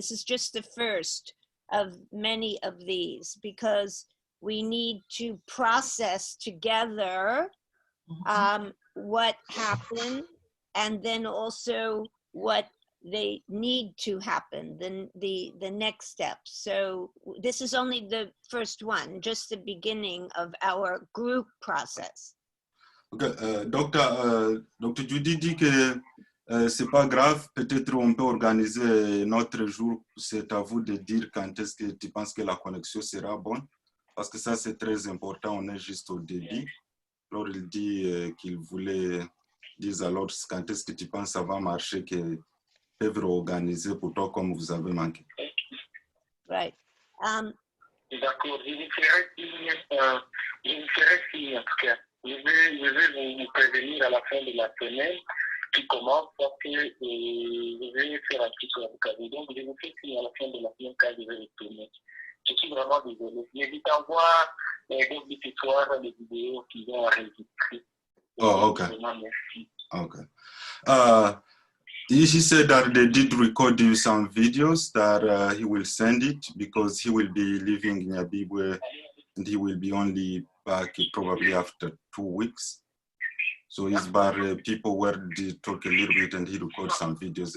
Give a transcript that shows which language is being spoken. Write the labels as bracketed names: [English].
[English] This is just the first of many of these because we need to process together what happened and then also what they need to happen, the next steps. So this is only the first one, just the beginning of our group process. Okay, Dr. [French] Judy dit que c'est pas grave, peut-être on peut organiser notre jour. C'est à vous de dire quand est-ce que tu penses que la connexion sera bonne. parce que ça c'est très important, on est juste au début. Alors il dit qu'il voulait dire alors quand est-ce que tu penses ça va marcher, qu'ils peuvent réorganiser pour toi comme vous avez manqué. [English] Right. [French] D'accord, je vous ferai signe en tout cas. Je vais vous prévenir à la fin de la semaine qui commence parce que je vais faire un petit tour avec vous. Donc, je vous fais signe à la fin de la semaine quand je vais retourner. Je suis vraiment désolé. N'hésitez à voir d'autres histoires, des vidéos qui vont enregistrer. [English] Oh, okay. [French] Vraiment, merci. [English] Okay. He said that they did record you some videos that he will send it because he will be leaving Nyabibwe and he will be only back probably after 2 weeks. So his bar people were talk a little bit and he recorded some videos.